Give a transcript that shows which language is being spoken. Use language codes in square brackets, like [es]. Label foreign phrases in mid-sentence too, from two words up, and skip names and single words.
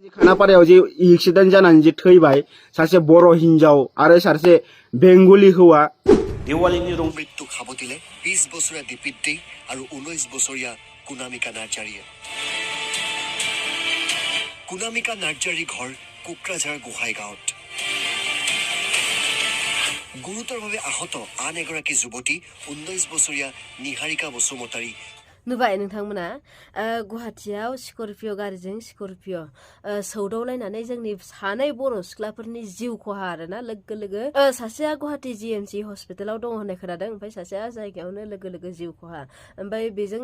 [brx] खानापारायाव जे एक्सिडेन्ट जानानै जे थैबाय सासे बर' हिनजाव आरो सासे बेंगली हौवा देवालीनि रं मृत्यु खाब दिले [as] 20 বছৰীয়া দীপিত দে আৰু 19 বছৰীয়া কুনামিকা নাৰ্জাৰীয়ে কুনামিকা নাৰ্জাৰী ঘৰ কোকৰাঝাৰ গোহাই গাঁৱত গুৰুতৰভাৱে আহত আন এগৰাকী যুৱতী 19 বছৰীয়া নিহাৰিকা বসুমতাৰী [brx] नुबाय नोंथांमोना गुवाहाटियाव स्कर्पिय' गारिजों स्कर्पिय' सौदावलायनानै जोंनि सानै बर' सिख्लाफोरनि जिउ खहा आरोना लोगो लोगो सासेया गुवाहाटि जिएमसि हस्पिटालाव दङ होननाय खोनादों ओमफ्राय सासेया जायगायावनो लोगो लोगो जिउ खहा ओमफ्राय बेजों